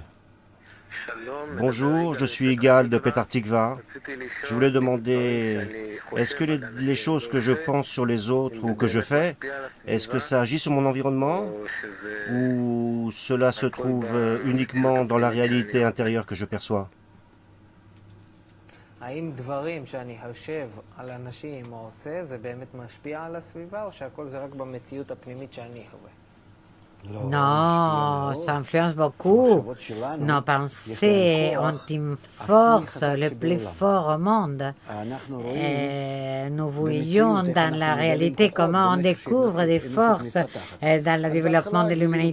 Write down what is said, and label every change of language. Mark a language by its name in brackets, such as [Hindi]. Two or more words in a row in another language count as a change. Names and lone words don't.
[French] Bonjour, je suis Igal de Petar Tikva. Je voulais demander, est-ce que les choses que je pense sur les autres ou que je fais, est-ce que ça agit sur mon environnement ou cela se trouve uniquement dans la réalité intérieure que je perçois? [Hebrew] האם דברים שאני חושב על אנשים או עושה, זה באמת משפיע על הסביבה, או שהכל זה רק במציאות הפנימית שאני חווה? [French] Non, ça influence beaucoup. Nos pensées ont une force le plus fort au monde. Et nous voyons dans la réalité comment on découvre des forces dans le développement de l'humanité.